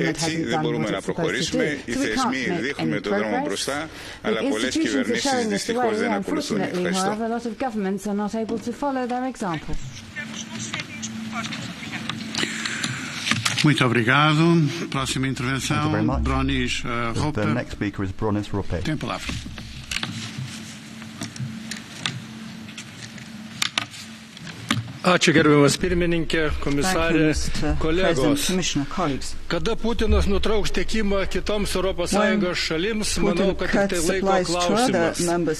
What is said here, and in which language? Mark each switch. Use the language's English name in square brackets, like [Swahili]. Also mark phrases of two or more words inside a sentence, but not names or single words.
[Greek] Έτσι δεν μπορούμε να προχωρήσουμε. Οι θεσμοί δείχνουν τον δρόμο μπροστά, αλλά πολλές κυβερνήσεις δυστυχώς δεν ακολουθούν. Ευχαριστώ. [Portuguese] Muito obrigado. Próxima intervenção, Bronis Rope. [English] The next speaker is Bronis Rope. [Portuguese] Tem a palavra. [Lithuanian] Ačiū gerbiamas pirmininkė, komisarė, kolegos. Kada Putinas nutrauks tiekimą kitoms ES šalims, manau, kad tik tai laiko klausimas.